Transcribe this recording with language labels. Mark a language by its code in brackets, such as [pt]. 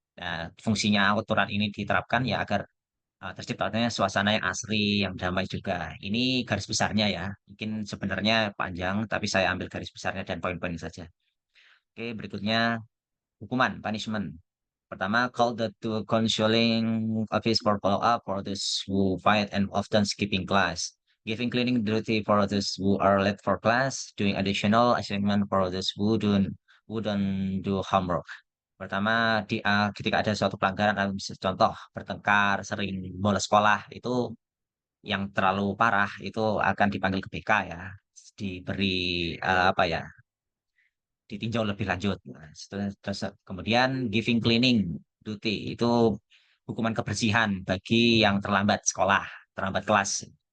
[id] Nah, fungsinya aturan ini diterapkan ya agar terciptanya suasana yang asri, yang damai juga. Ini garis besarnya ya. Mungkin sebenarnya panjang, tapi saya ambil garis besarnya dan poin-poin saja. Oke, berikutnya hukuman, punishment. Pertama, [en] call the to counseling office for follow-up for those who fight and often skipping class. Giving cleaning duty for those who are late for class. Doing additional assignment for those who don't do homework. [id] Pertama, ketika ada suatu pelanggaran, contoh bertengkar, sering bolos sekolah, itu yang terlalu parah itu akan dipanggil ke BK ya, diberi apa ya, ditinjau lebih lanjut. Nah, terus kemudian [en] giving cleaning duty [id] itu hukuman kebersihan bagi yang terlambat sekolah, terlambat kelas.